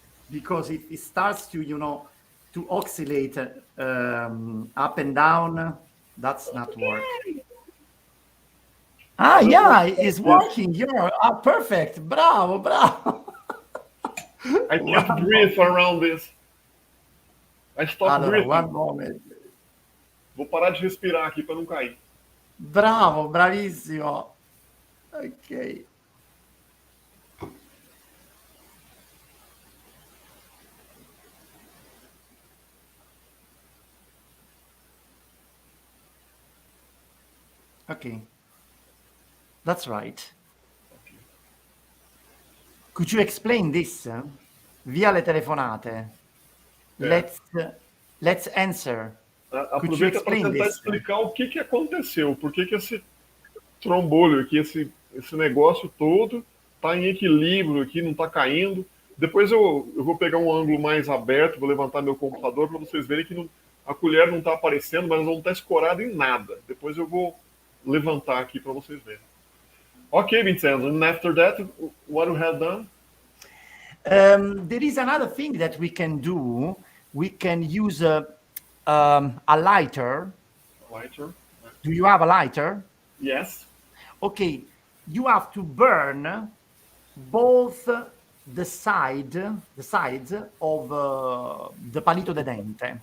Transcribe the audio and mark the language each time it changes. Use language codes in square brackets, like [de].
[en] Because it starts to, to oscillate up and down. That's not working. Yeah, it's working. You're perfect. Bravo, bravo. I can't breathe around this. I stopped breathing. One moment. [pt] Vou parar de respirar aqui para não cair. [it] Bravo, bravissimo. Ok. [en] Okay. That's right. Could you explain this? [it] Via le telefonate. [en] Let's answer. [pt] Aproveita para tentar explicar o que aconteceu, por que esse trombolho aqui, esse negócio todo está em equilíbrio aqui, não está caindo. Depois eu vou pegar um ângulo mais aberto, vou levantar meu computador para vocês verem que a colher não está aparecendo, mas não está escorada em nada. Depois eu vou levantar aqui para vocês verem. [en] Okay, Vincenzo, and after that, what we have done? There is another thing that we can do. We can use a lighter. Lighter. Do you have a lighter? Yes. Okay, you have to burn both the sides of the [pt] palito de dente.